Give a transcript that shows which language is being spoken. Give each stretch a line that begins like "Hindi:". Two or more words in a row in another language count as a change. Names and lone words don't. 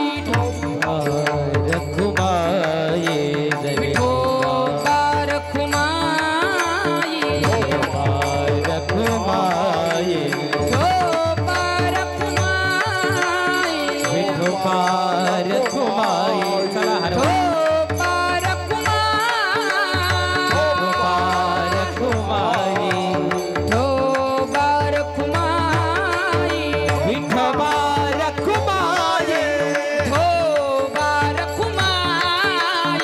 Marathi: रखुमाई विठोबा रखुमाई रखुमाई विठोबा रखुमाई विठोबा रखुमाई. चला हर विठोबा रखुमाई विठोबा रखुमाई विठोबा रखुमाई विठोबा रखुमाई